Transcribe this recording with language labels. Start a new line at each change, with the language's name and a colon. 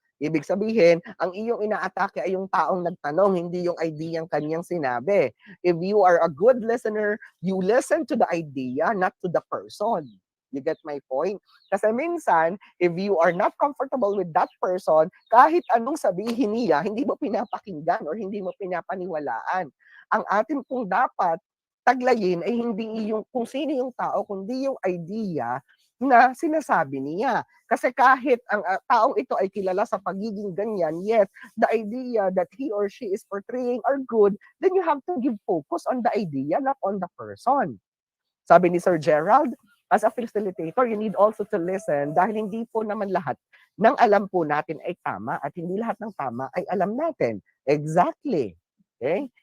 Filipino: Ibig sabihin, ang iyong inaatake ay yung taong nagtanong, hindi yung idea ang kanyang sinabi.
English: If you are a good listener, you listen to the idea, not to the person. You get my point?
Filipino: Kasi minsan,
English: if you are not comfortable with that person,
Filipino: kahit anong sabihin niya, hindi mo pinapakinggan or hindi mo pinapaniwalaan. Ang atin pong dapat taglayin ay hindi yung kung sino yung tao, kundi yung idea na sinasabi niya. Kasi kahit ang taong ito ay kilala sa pagiging ganyan,
English: yet the idea that he or she is portraying are good, then you have to give focus on the idea, not on the person. Sabi ni Sir Gerald, as a facilitator, you need also to listen
Filipino: dahil hindi po naman lahat ng alam po natin ay tama at hindi lahat ng tama ay alam natin. Exactly. Okay?